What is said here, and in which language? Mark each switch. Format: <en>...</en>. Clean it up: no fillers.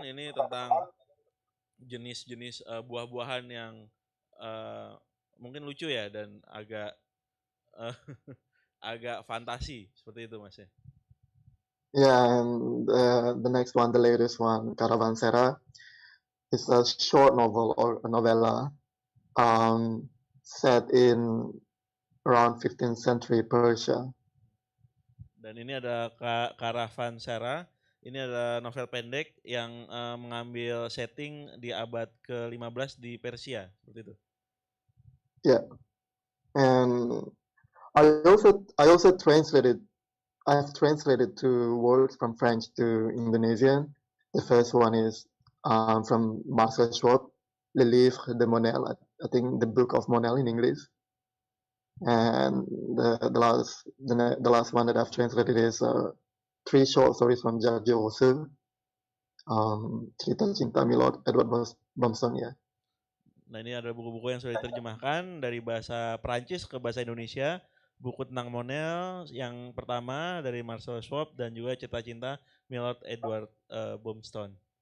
<id>Ini tentang jenis-jenis buah-buahan yang mungkin lucu ya dan agak agak fantasi seperti itu Mas ya.</id> <en>Yeah, and the next one, the latest one, Caravanserai, is a short novel or a novella set in around 15th century Persia.</en> <id>Dan ini ada Caravanserai. Ini ada novel pendek yang mengambil setting di abad ke-15 di Persia, seperti itu.</id> <en>Yeah, and I also translated. I've translated two works from French to Indonesian. The first one is from Marcel Schwab, Le Livre de Monel. I think the Book of Monel in English. And the last one that I've translated is three short stories from Giorgio Rousseau.</en> <id>Cerita Cinta Milord Edward Bomson ya. Nah ini ada buku-buku yang sudah diterjemahkan dari bahasa Prancis ke bahasa Indonesia. Buku tentang Monel yang pertama dari Marcel Schwab dan juga Cerita Cinta Milord Edward Bomstone.</id>